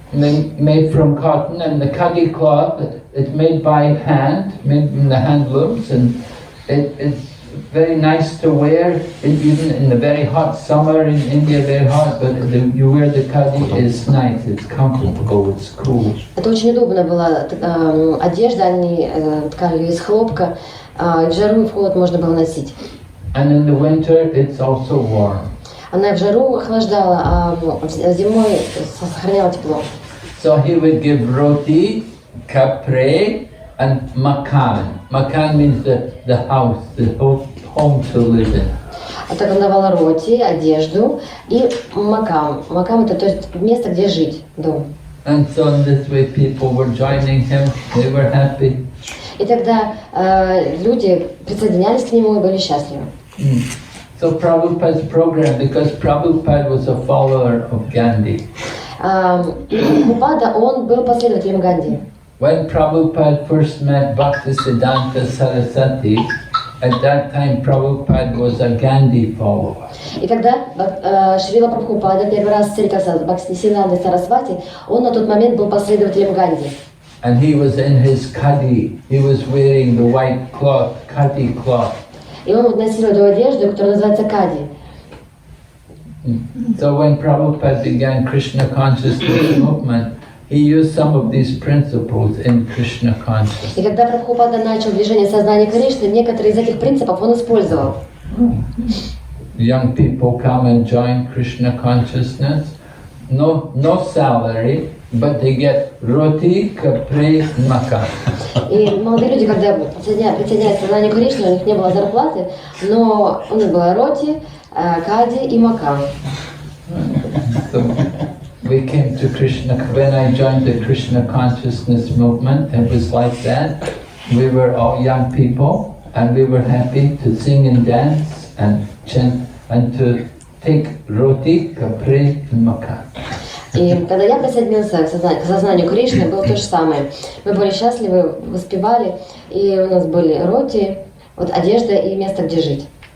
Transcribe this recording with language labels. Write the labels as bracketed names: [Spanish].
[English] They made from cotton, and the khadi cloth, it's made by hand, made from the handlooms, and it's very nice to wear, even in the very hot summer in India, very hot, but you wear the khadi, it's nice, it's comfortable, it's cool. [Russian] Это очень удобно была одежда, они ткали из хлопка, в жару и в холод можно было носить. [English] And in the winter, it's also warm. [Russian] Она в жару охлаждала, а зимой сохраняла тепло. [English] So he would give roti, kapre, and makan. Makan means the house, the home to live in. [Russian] А так он давал роти, одежду и макам. Макам это то есть место, где жить, дом. [English] And so in this way people were joining him, they were happy. [Russian] И тогда люди присоединялись к нему и были счастливы. [English] So Prabhupada's program, because Prabhupada was a follower of Gandhi. [Russian] Прабхупада, он был последователем Ганди. [English] When Prabhupada first met Bhaktisiddhanta Saraswati, at that time Prabhupada was a Gandhi follower. [Russian] И когда Шрила Прабхупада первый раз встретился с Бхактисиддхантой Сарасвати, он на тот момент был последователем Ганди. [English] And he was in his khadi, he was wearing the white cloth, khadi cloth. [Russian] И он носил эту одежду, которая называется кади. [English] So when Prabhupada began Krishna consciousness movement, he used some of these principles in Krishna consciousness. [Russian] И когда Прабхупада начал движение сознания Кришны, некоторые из этих принципов он использовал. [English] Young people come and join Krishna consciousness, no salary, but they get roti, kapre, makan. [Russian] И молодые люди, когда присоединяются к сознанию Кришны, у них не было зарплаты, но у них было роти, кади и макам. [English] So we came to Krishna, when I joined the Krishna consciousness movement, it was like that. We were all young people and we were happy to sing and dance and chant and to take roti, kapre and makan. [Russian] И когда я присоединился к сознанию Кришны, было то же самое. Мы были счастливы, воспевали, и у нас были роти, вот одежда и место, где жить.